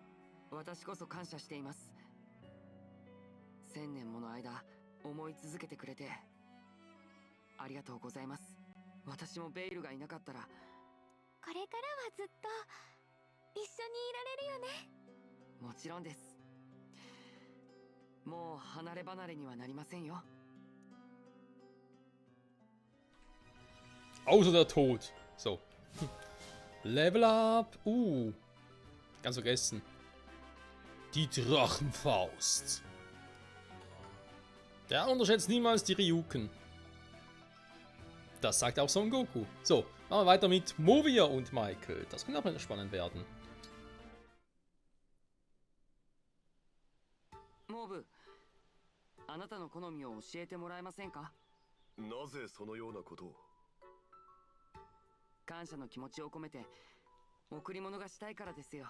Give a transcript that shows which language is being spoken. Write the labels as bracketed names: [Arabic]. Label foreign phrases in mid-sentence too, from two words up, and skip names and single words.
[Japanese] 私こそ感謝しています。1000年もの間思い続けてくれてありがとうございます。私もベイルがいなかったら。これからはずっと一緒にいられるよね。もちろんです。もう離れ離れにはなりませんよ。 [German] Außer der Tod. So. [English] Level up. [German] Ganz vergessen. Die Drachenfaust. Ja, unterschätzt niemals die Ryuken. Das sagt auch [Japanese] Son Goku. [German] So, machen wir weiter mit Movia und Michael. Das könnte auch spannend werden. [Japanese] モーブ、あなたの好みを教えてもらえませんか？なぜそのようなことを？感謝の気持ちを込めて贈り物がしたいからですよ。